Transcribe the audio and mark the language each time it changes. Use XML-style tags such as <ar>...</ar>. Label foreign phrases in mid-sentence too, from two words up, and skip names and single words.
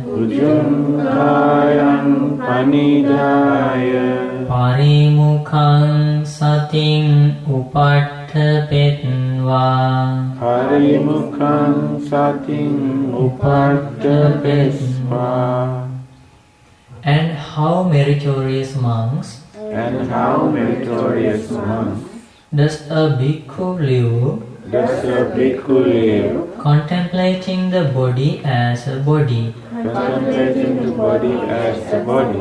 <pi>Ujum kāyaṅ panidhāya, Parimukhaṅ satiṅ upaṭṭhapetva, Parimukhaṅ satiṅ upaṭṭhapetva.</pi> <en>And how meritorious monks And how meritorious monks does a bhikkhu live, does a bhikkhu live, contemplating the body as a body. contemplating the body as a body.</en>